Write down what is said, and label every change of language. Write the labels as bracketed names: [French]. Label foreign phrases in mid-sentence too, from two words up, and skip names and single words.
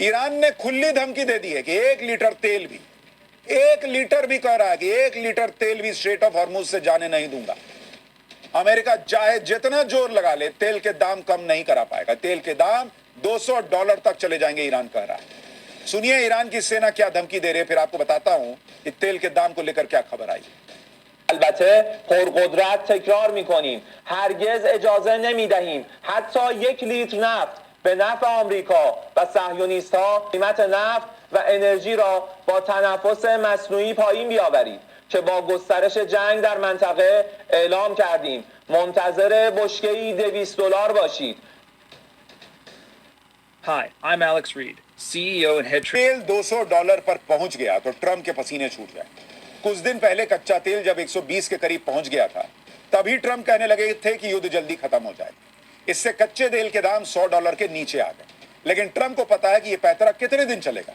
[Hindi] ईरान ने खुली धमकी दे दी है कि 1 लीटर तेल भी, 1 लीटर भी कह रहा है कि 1 लीटर तेल भी स्ट्रेट ऑफ हॉर्मुज से जाने नहीं दूंगा। अमेरिका चाहे जितना जोर लगा ले, तेल के दाम कम नहीं करा पाएगा। तेल के दाम $200 तक चले जाएंगे, ईरान कह रहा है। सुनिए ईरान की सेना क्या धमकी दे रही है, फिर आपको बताता हूं कि तेल के दाम को लेकर क्या खबर आई। [Persian] البته پرقدرت تکرار میکنیم هرگز اجازه نمیدهیم حتی 1 لیتر نفت به نفع آمریکا و صهیونیست‌ها قیمت نفت و انرژی را با تنفس مصنوعی پایین بیاورید که با گسترش جنگ در منطقه اعلام کردیم منتظر بشکه‌ای $200 باشید. [English] Hi, I'm Alex Reed, CEO and head [Hindi] तेल $200 पर पहुंच गया तो ट्रंप के पसीने छूट गए। कुछ दिन पहले कच्चा तेल जब 120 के करीब पहुंच गया था, तभी ट्रंप कहने लगे थे कि युद्ध जल्दी खत्म हो जाएगा। इससे कच्चे तेल के दाम $100 के नीचे आ गए। लेकिन ट्रंप को पता है कि यह पैतरा कितने दिन चलेगा।